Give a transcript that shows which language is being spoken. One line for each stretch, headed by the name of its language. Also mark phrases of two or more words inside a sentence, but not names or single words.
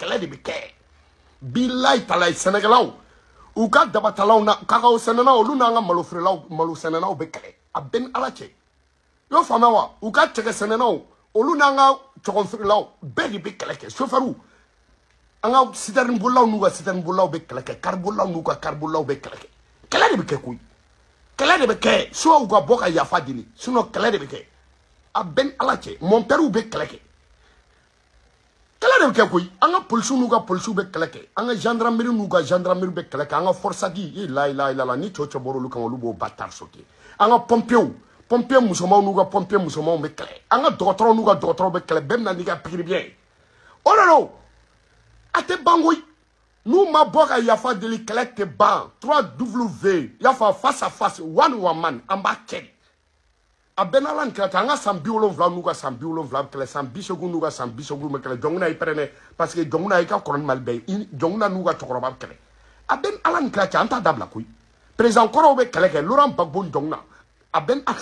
Bambara: de bɛ kɛ bilayi talayi Sɛnɛkɛlaw u ka dabatalaw na kakao sɛnɛnaw olu n'an ka malofeerelaw malo sɛnɛnaw bɛ kɛlɛ a bɛɛ ni Ala cɛ y'o faamuya wa u ka cɛkɛ sɛnɛnaw olu n'an ka cɔgɔnfeerelaw bɛɛ de bɛ kɛlɛ kɛ chauffeur an ka citerne bolilaw n'u ka citerne bolilaw bɛ kɛlɛ kɛ car bolilaw n'u ka car bolilaw bɛ kɛlɛ kɛ kɛlɛ de bɛ kɛ koyi kɛlɛ de bɛ kɛ soit u ka bɔ ka yafa deli sinon kɛlɛ de bɛ kɛ a bɛɛ ni Ala cɛ
French: mon père
Bambara: bɛ kɛlɛ kɛ kɛlɛ de bɛ kɛ koyi an ka policiers n'u ka policiers bɛ kɛlɛ kɛ an ka gendarmerie n'u ka gendarmerie bɛ kɛlɛ kɛ an ka forçadi
Arabic: لا إله إلا الله
Bambara: ni cɛw cɛ bɔra olu kan olu b'o bâtard sauter an ka pompiers musomanw n'u ka pompiers musomanw bɛ kɛlɛ an ka dɔgɔtɔrɔw n'u ka dɔgɔtɔrɔw bɛ kɛlɛ bɛɛ bɛ na n'i ka pikiri biyɛn ye o de don a tɛ ban koyi n'u ma bɔ ka yafa deli kɛlɛ tɛ ban 3W yafa
French: face à face
English: one man
Bambara: an b'a kɛ de a bɛɛ n'Ala ni kira cɛ an ka san 70 n'u ka san 70 bɛ kɛlɛ san 30 n'u ka san 30 bɛ kɛlɛ jɔnkuna i pɛrɛn dɛ parce que jɔnkuna i ka kɔrɔ ni Mali bɛɛ ye jɔnkuna n'u ka cɛkɔrɔba bɛ kɛlɛ a bɛɛ ni Ala ni kira cɛ an t'a dabila koyi président kɔrɔw bɛ kɛlɛ kɛ Laurent Gbagbo ni jɔnkuna a bɛɛ